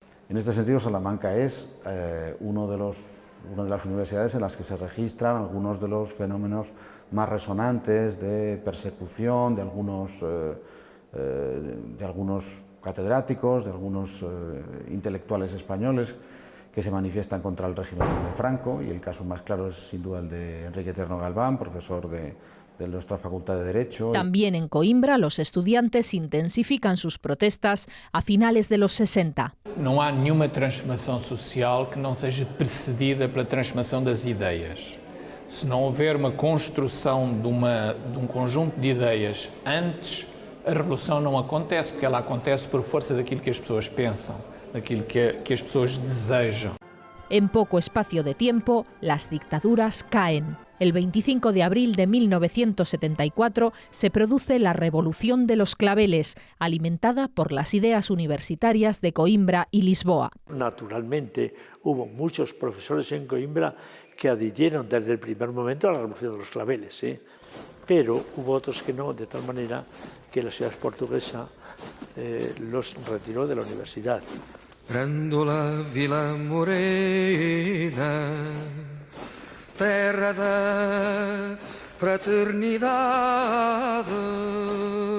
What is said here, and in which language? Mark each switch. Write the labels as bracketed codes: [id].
[es] En este sentido, Salamanca es una de las universidades en las que se registran algunos de los fenómenos más resonantes de persecución de algunos catedráticos, de algunos intelectuales españoles que se manifiestan contra el régimen de Franco, y el caso más claro es sin duda el de Enrique Tierno Galván, profesor de nuestra Facultad de Derecho. También en Coimbra los estudiantes intensifican sus protestas a finales de los 60. [pt] Não há nenhuma transformação social que não seja precedida pela transformação das ideias. Se não houver uma construção de um conjunto de ideias antes, a revolução não acontece, porque ela acontece por força daquilo que as pessoas pensam, daquilo que as pessoas desejam. [es] En poco espacio de tiempo, las dictaduras caen. El 25 de abril de 1974 se produce la Revolución de los Claveles, alimentada por las ideas universitarias de Coimbra y Lisboa. Naturalmente, hubo muchos profesores en Coimbra que adhirieron desde el primer momento a la Revolución de los Claveles, pero hubo otros que no, de tal manera que la ciudad portuguesa los retiró de la universidad. [pt] Grândola Vila Morena, terra da fraternidade.